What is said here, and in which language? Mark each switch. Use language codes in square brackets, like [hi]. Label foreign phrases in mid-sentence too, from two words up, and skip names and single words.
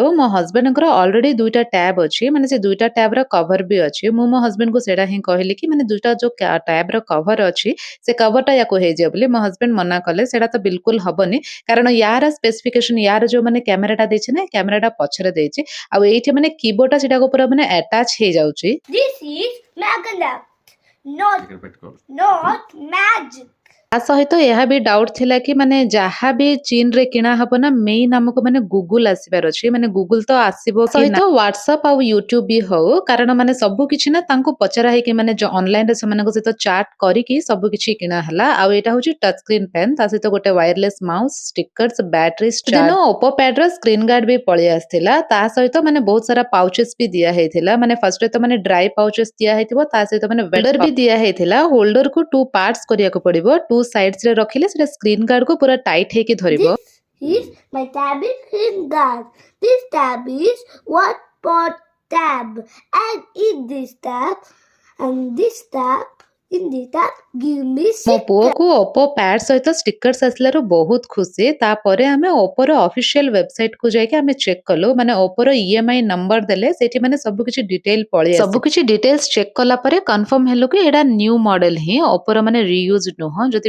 [or] ମୋ ହଜବେଣ୍ଡଙ୍କର ଅଲରେଡି ଦୁଇଟା ଟ୍ୟାବ ଅଛି, ମାନେ ସେ ଦୁଇଟା ଟ୍ୟାବ ର କଭର ବି ଅଛି। ମୁଁ ମୋ ହଜବେଣ୍ଡକୁ ସେଇଟା ହିଁ କହିଲି କି ମାନେ ଦୁଇଟା ଯୋଉ ଟ୍ୟାବ ର କଭର ଅଛି ସେ କଭରଟା ୟାକୁ ହେଇଯିବ ବୋଲି। ମୋ ହଜବେଣ୍ଡ ମନା କଲେ ସେଇଟା ତ ବିଲକୁଲ ହବନି, କାରଣ ୟାର ସ୍ପେସିଫିକେସନ ୟାର ଯୋଉ ମାନେ କ୍ୟାମେରାଟା ଦେଇଛି ନା, କ୍ୟାମେରାଟା ପଛରେ ଦେଇଛି ଆଉ ଏଇଠି ମାନେ କିବୋର୍ଡଟା ସେଟାକୁ ପୁରା ମାନେ ଆଟାଚ ହେଇଯାଉଛି। [en] This is magnet, not magic. [or] ତା ସହିତ ଏହା ବି ଡାଉଟ ଥିଲା କି ମାନେ ଯାହା ବି ଚୀନରେ କିଣା ହବ ନା, ମେଇନ୍ ଆମକୁ ମାନେ ଗୁଗୁଲ ଆସିବାର ଅଛି। ମାନେ ଗୁଗୁଲ ତ ଆସିବ ସହିତ ହ୍ୱାଟ୍ସଆପ ଆଉ ୟୁଟ୍ୟୁବ ବି ହଉ, କାରଣ ମାନେ ସବୁ କିଛି ନା ତାଙ୍କୁ ପଚରା ହେଇକି ମାନେ ଅନଲାଇନରେ ସେମାନଙ୍କ ସହିତ ଚାଟ୍ କରିକି ସବୁ କିଛି କିଣା ହେଲା। ଆଉ ଏଇଟା ହଉଛି [en] touch screen pen, [or] ତା ସହିତ ଗୋଟେ [en] wireless mouse, stickers, battery charge. [or] ଓପୋ ପ୍ୟାଡ୍ ର [en] screen guard [or] ବି ପଳେଇ ଆସିଥିଲା। ତା ସହିତ ମାନେ ବହୁତ ସାରା ପାଉଚେସ୍ ବି ଦିଆ ହେଇଥିଲା। ମାନେ ଫାର୍ଷ୍ଟରେ ତ ମାନେ [en] dry pouches [or] ଦିଆ ହେଇଥିବ, ତା ସହିତ ମାନେ ହୋଲ୍ଡର ବି ଦିଆ ହେଇଥିଲା। ହୋଲ୍ଡରକୁ 2 ପାର୍ଟସ କରିବାକୁ ପଡିବ। 2 ସାଇଡ୍ସ ରେ ରଖିଲେ ସେଟା [en] screen guardକୁ [or] ପୁରା ଟାଇଟ୍ ହେଇକି ଧରିବ। [en] This is my tab screen guard. This tab is one part tab, and in this tab, give me [or] ମୋ ପୁଅକୁ ଓପୋ ପ୍ୟାଡ୍ ସହିତ ଷ୍ଟିକର୍ସ ଆସିଲାରୁ ବହୁତ ଖୁସି। ତାପରେ ଆମେ ଓପୋର [en] official website [or] କୁ ଯାଇକି ଆମେ ଚେକ୍ କଲୁ। ମାନେ ଓପୋର [en] IMEI number [or] ଦେଲେ ସେଠି ମାନେ ସବୁ କିଛି ଡିଟେଲ ପଳେଇ ଆସିବ। ସବୁ କିଛି [en] details check [or] କଲା ପରେ କନଫର୍ମ ହେଲୁ କି ଏଇଟା [en] new model [or] ହିଁ, ଓପୋର ମାନେ ରିୟୁଜ ନୁହଁ।